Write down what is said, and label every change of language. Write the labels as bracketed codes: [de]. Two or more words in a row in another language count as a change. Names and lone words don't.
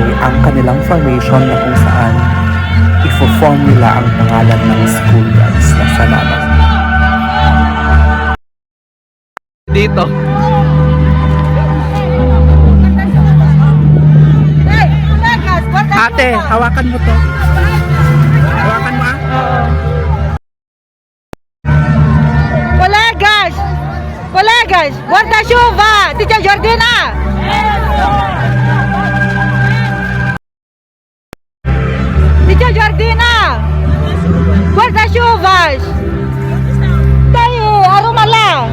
[tl] ang kanilang formation na kung saan ifo-form nila ang pangalan ng school guys na salamat. Dito. Ate, hawakan mo to. Hawakan mo ah. [pt] Colegas! Colegas! Guarda-chuva! Tia Jordina! Tia Jordina! Guarda-chuvas! Tayo, arumala!